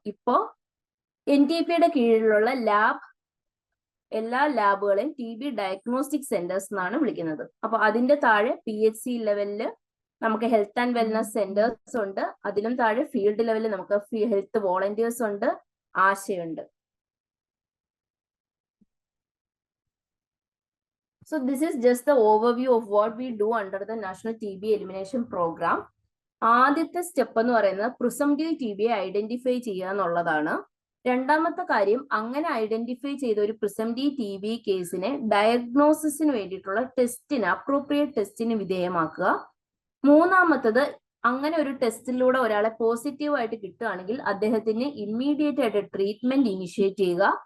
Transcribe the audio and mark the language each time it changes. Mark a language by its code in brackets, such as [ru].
[ml] ഇപ്പോ NTPയുടെ കീഴിലുള്ള എല്ലാ ലാബുകളെയും TB ഡയഗ്നോസ്റ്റിക് സെന്റേഴ്സ് എന്നാണ് വിളിക്കുന്നത്. അപ്പൊ അതിന്റെ താഴെ PHC ലെവലില് നമുക്ക് ഹെൽത്ത് ആൻഡ് വെൽനസ് സെന്റേഴ്സ് ഉണ്ട്. അതിലും താഴെ ഫീൽഡ് ലെവലിൽ നമുക്ക് ഹെൽത്ത് വോളണ്ടിയേഴ്സ് ഉണ്ട്, ആശയുണ്ട്. [en] So this is just the overview of what we do under the National TB Elimination Program. [ml] ആദ്യത്തെ സ്റ്റെപ്പ് എന്ന് പറയുന്നത് പ്രിസംറ്റീവ് TB ഐഡന്റിഫൈ ചെയ്യുക എന്നുള്ളതാണ്. രണ്ടാമത്തെ കാര്യം, അങ്ങനെ ഐഡന്റിഫൈ ചെയ്ത ഒരു പ്രിസംറ്റീവ് TB കേസിനെ ഡയഗ്നോസിസിന് വേണ്ടിയിട്ടുള്ള ടെസ്റ്റിന്, അപ്രോപ്രിയേറ്റ് ടെസ്റ്റിന് വിധേയമാക്കുക. മൂന്നാമത്തത്, അങ്ങനെ ഒരു ടെസ്റ്റിലൂടെ ഒരാളെ പോസിറ്റീവ് ആയിട്ട് കിട്ടുകയാണെങ്കിൽ അദ്ദേഹത്തിന് ഇമ്മീഡിയറ്റ് ആയിട്ട് ട്രീറ്റ്മെന്റ് ഇനിഷ്യേറ്റ് ചെയ്യുക.